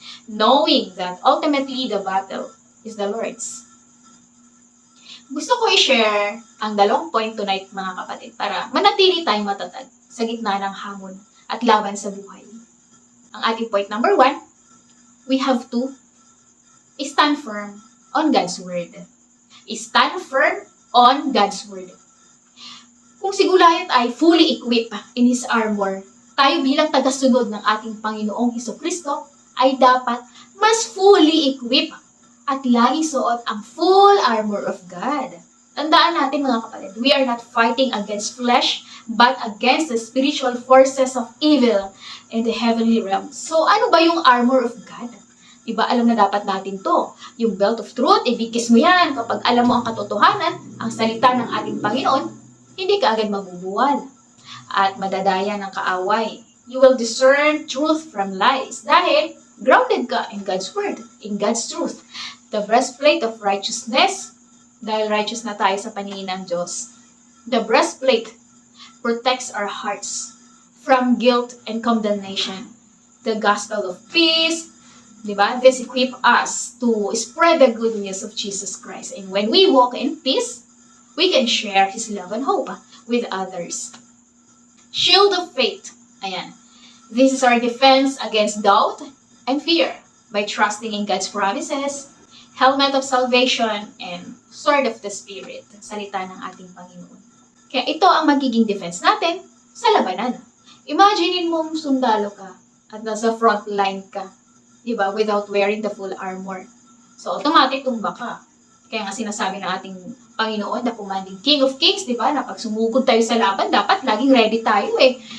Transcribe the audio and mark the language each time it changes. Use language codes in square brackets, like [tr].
[en] Knowing that ultimately the battle is the Lord's. [tl] Gusto ko i-share ang 2 point tonight mga kapatid para manatili tayong matatag sa gitna ng hamon at laban sa buhay. Ang ating [en] point number 1, we have to stand firm on God's Word. Stand firm on God's Word. [tl] Kung si Goliath ay [en] fully equipped in his armor, [tl] tayo bilang tagasunod ng ating Panginoong Jesucristo ay dapat mas fully equipped at lagi suot ang [en] full armor of God. [tl] Tandaan natin mga kapatid, [en] we are not fighting against flesh, but against the spiritual forces of evil in the heavenly realms. [tl] So ano ba yung armor of God? Diba alam na dapat natin to? Yung belt of truth, ibigkis mo yan. Kapag alam mo ang katotohanan, ang salita ng ating Panginoon, hindi ka agad mabubuwal at madadaya ng kaaway. [en] You will discern truth from lies [tl] dahil grounded ka [en] in God's Word, in God's truth. The breastplate of righteousness, [tl] dahil righteous na tayo sa paningin ng Diyos. [en] The breastplate protects our hearts from guilt and condemnation. The gospel of peace, [tl] diba? [en] This equip us to spread the good news of Jesus Christ. And when we walk in peace, we can share His love and hope with others. Shield of faith. Ayan. This is our defense against doubt and fear by trusting in God's promises, helmet of salvation, and sword of the Spirit, [tl] salita ng ating Panginoon. Kaya ito ang magiging defense natin sa labanan. Imaginein mo sundalo ka at nasa front line ka, diba, [en] without wearing the full armor. [tl] So, automatic tumba ka. Kaya nga sinasabi ng ating Panginoon, [en] the commanding King of Kings, [tl] di ba? Na pag sumugod tayo sa laban, dapat laging ready tayo eh.